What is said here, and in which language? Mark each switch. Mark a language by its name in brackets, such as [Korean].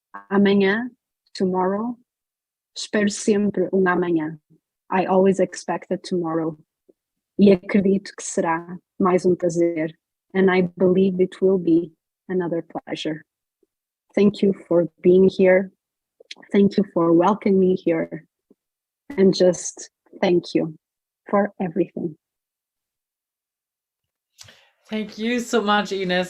[Portuguese] Amanhã, tomorrow, espero sempre um amanhã. [English] I always expect a tomorrow. [Portuguese] E acredito que será mais prazer. [English] And I believe it will be another pleasure. Thank you for being here. Thank you for welcoming me here. And just thank you for everything. Thank you so much, Ines.